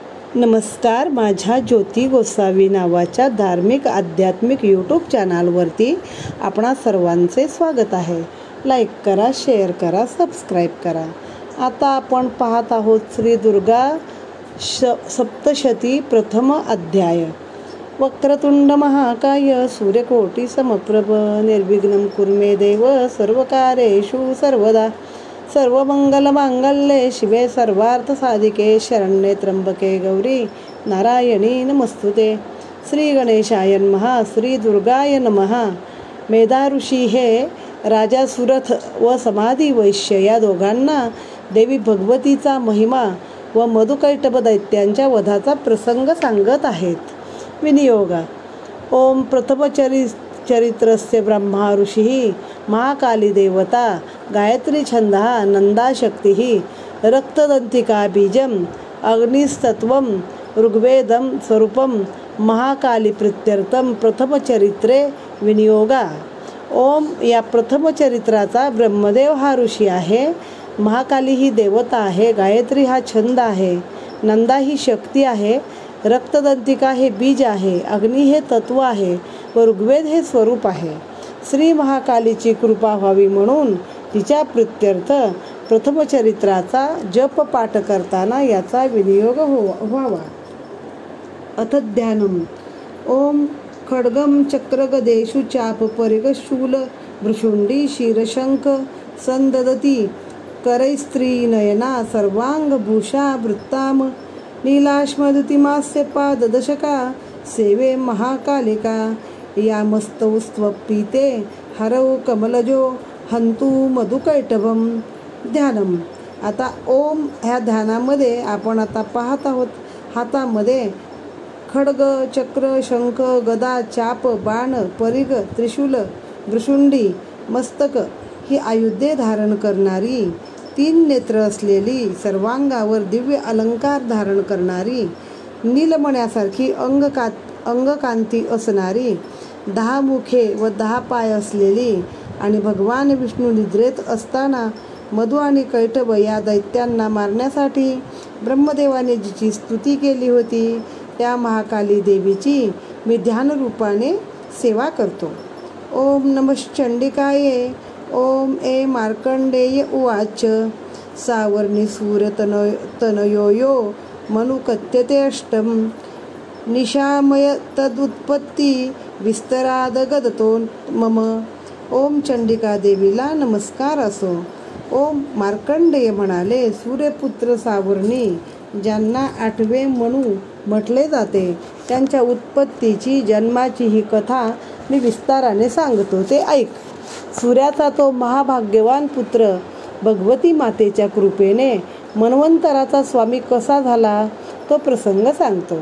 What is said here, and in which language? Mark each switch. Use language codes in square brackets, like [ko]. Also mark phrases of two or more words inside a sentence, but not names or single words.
[mr] नमस्कार. माझ्या ज्योती गोसावी नावाच्या धार्मिक आध्यात्मिक यूट्यूब चॅनलवरती आपणा सर्वांचे स्वागत आहे. लाईक करा, शेअर करा, सबस्क्राईब करा. आता आपण पाहत आहोत श्री दुर्गा सप्तशती प्रथम अध्याय. [sa] वक्रतुंड महाकाय सूर्यकोटी समप्रभ निर्विघ्नं कुर्मे देव सर्वकार्येषु सर्वदा. सर्वमंगलमांगल्ये शिवे सर्वार्थसाधिके शरण्ये त्र्यंबके गौरी नारायणी नमस्तुते. श्री गणेशाय नमः. श्री दुर्गाय नमः. [mr] मेधा ऋषी हे राजा सुरथ व समाधी वैश्य या दोघांना देवी भगवतीचा महिमा व मधुकैटभ दैत्यांच्या वधाचा प्रसंग सांगत आहेत. विनियोगा. [sa] ओम प्रथमचरित्रस्य ब्रह्मा ऋषिः महाकाली देवता गायत्री छंदः नंदा शक्तिः रक्तदंतिका बीजम अग्निस्तत्वम ऋग्वेदम स्वरूपम महाकाली प्रीत्यर्थम प्रथमचरित्रे विनियोगा. [mr] ओम या प्रथमचरित्राचा ब्रह्मदेव हा ऋषी आहे, महाकाली ही देवता आहे, गायत्री हा छंद आहे, नंदा ही शक्ती आहे, रक्तदंतिका हे बीज आहे, अग्नी हे तत्व आहे व ऋग्वेद हे स्वरूप आहे. श्री महाकालीची कृपा व्हावी म्हणून तिच्या प्रीत्यर्थ प्रथमचरित्राचा जप पाठ करताना याचा विनियोग व्हावा. [sa] अथ ध्यानम. ओम खड्गम चक्रगदेषु चाप परिग शूल भृशुंडी शीरशंख संददती करैस्त्री नयना सर्वांग भूषा वृत्ताम नीलाश्मदुतिमास्य पाददशका सेवे महाकालिका यामस्तौस्त्वपीते हरौ कमलजो हंतु मधुकैटभम. ध्यानम. [mr] आता ओम ह्या ध्यानामध्ये आपण आता पाहत आहोत हातामध्ये खड्ग, चक्र, शंख, गदा, चाप, बाण, परिघ, त्रिशूल, भृशुंडी, मस्तक ही आयुधे धारण करणारी, 3 नेत्र असलेली, सर्वांगावर दिव्य अलंकार धारण करणारी, नीलमण्यासारखी अंगकांती असणारी, 10 मुखे व 10 पाय असलेली आणि भगवान विष्णू निद्रेत असताना मधु आणि कैटभ या दैत्यांना मारण्यासाठी ब्रह्मदेवाने जिची स्तुती केली होती त्या महाकाली देवीची मी ध्यानरूपाने सेवा करतो. [sa] ओम नमश्चंडिकाये. ओम ए मार्कंडेय उवाच. सावर्णी सूर्यतनयोयो मनुकथ्यते अष्टम निशामय तदुत्पत्ती विस्तरादगदतो मम. [mr] ओम चंडिका देवीला नमस्कार असो. ओम मार्कंडेय म्हणाले, सूर्यपुत्र सावर्णी ज्यांना 8वे मनु म्हटले जाते त्यांच्या उत्पत्तीची जन्माची ही कथा मी विस्ताराने सांगतो, ते ऐक. सूर्याचा तो महाभाग्यवान पुत्र भगवती मातेच्या कृपेने मन्वंतराचा स्वामी कसा झाला तो प्रसंग सांगतो.